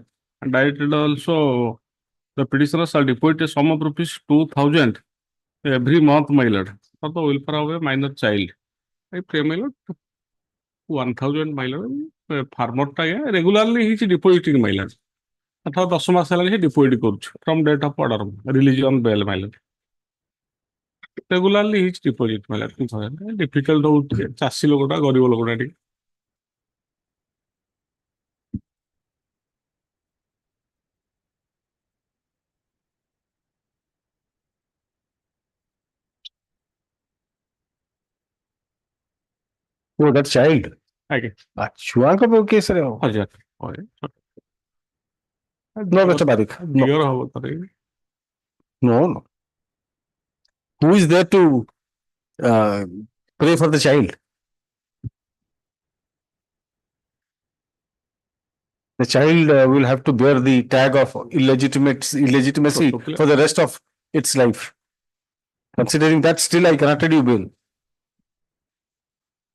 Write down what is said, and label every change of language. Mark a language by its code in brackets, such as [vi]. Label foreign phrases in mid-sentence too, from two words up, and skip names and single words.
[en] And directed also, the petitioner shall deposit a sum of rupees 2,000 every month, my lord, for the welfare of a minor child. I pray, my lord, 1,000, my lord, farmer regularly he is depositing, my lord. [or] ଅଥବା 10 ମାସ ହେଲା ସେ ଡିପୋଜିଟ୍ କରୁଛୁ [en] from date of order, release on bail, my lord. Regularly he is deposit, my lord. [or] Difficult ହଉଛି ଚାଷୀ ଲୋକଟା ଗରିବ ଲୋକଟା ଟିକେ [en] oh that child [or] ଆଜ୍ଞା ଛୁଆଙ୍କ କେସରେ ହବ 1000 [en] no Mr. Barik [or] କ୍ଲିୟର ହବ ତାର [en] no who is there to pray for the child the child will have to bear the tag of illegitimacy for the rest of its life considering that still I granted you bail